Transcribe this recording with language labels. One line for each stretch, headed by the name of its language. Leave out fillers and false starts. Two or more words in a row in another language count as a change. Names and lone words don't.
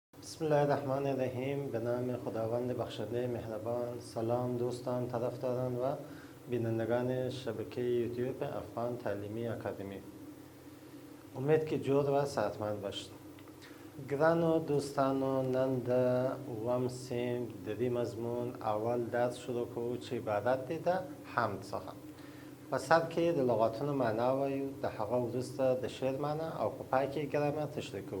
Arabic: بسم الله الرحمن الرحیم.
Persian: به نام خداوند بخشنده مهربان. سلام دوستان، طرفداران و بینندگان شبکه یوتیوب افغان تعلیمی اکادمی. امید که جور و صحتمند باشید.
Pashto: گرانو دوستانو، نن د اووم صنف د دې مضمون اول درس شروع کوو چې عبارت دی د حمد څخه. په سر کې د لغاتونو معنا وایو، د هغه وروسته د شعر معنا او په پای کې ګرامر تشریح کوو.